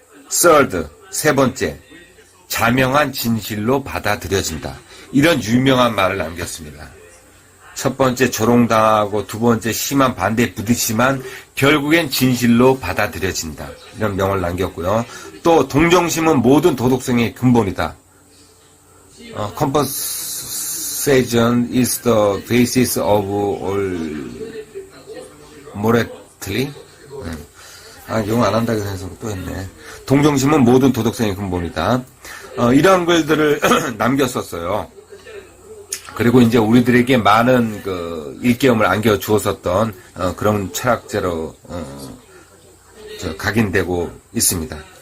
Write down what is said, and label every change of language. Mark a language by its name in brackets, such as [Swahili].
[Korean] third, 세 번째, 자명한 진실로 받아들여진다. 이런 유명한 말을 남겼습니다. 첫 번째 조롱당하고 두 번째 심한 반대에 부딪히지만 결국엔 진실로 받아들여진다. 이런 명을 남겼고요. 또 동정심은 모든 도덕성의 근본이다. [English] Compassion is the basis of all morality. [Korean] 영어 안 한다고 해서 또 했네. 동정심은 모든 도덕성의 근본이다. 이런 글들을 남겼었어요. 그리고 이제 우리들에게 많은 그 일깨움을 안겨 주었었던 그런 철학자로 각인되고 있습니다.